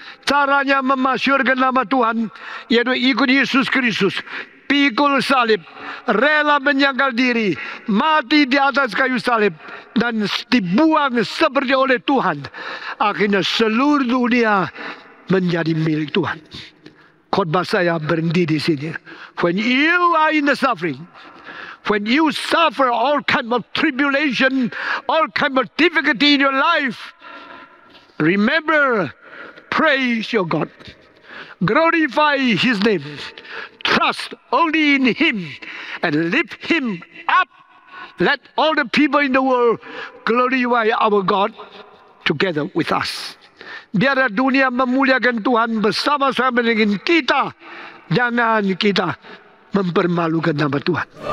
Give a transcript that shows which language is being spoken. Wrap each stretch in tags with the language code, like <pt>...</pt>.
<id>Caranya memasyurkan nama Tuhan yaitu ikut Yesus Kristus, pikul salib, rela menyangkal diri, mati di atas kayu salib, dan dibuang seperti oleh Tuhan. Akhirnya seluruh dunia menjadi milik Tuhan. Khotbah saya berhenti di sini.</id> <en>When you are in the suffering, when you suffer all kind of tribulation, all kind of difficulty in your life, remember, praise your God. Glorify His name. Trust only in Him and lift Him up Let all the people in the world glorify our God together with us.</en> <id>Biarlah dunia memuliakan Tuhan bersama-sama dengan kita. Jangan kita mempermalukan nama Tuhan.</id>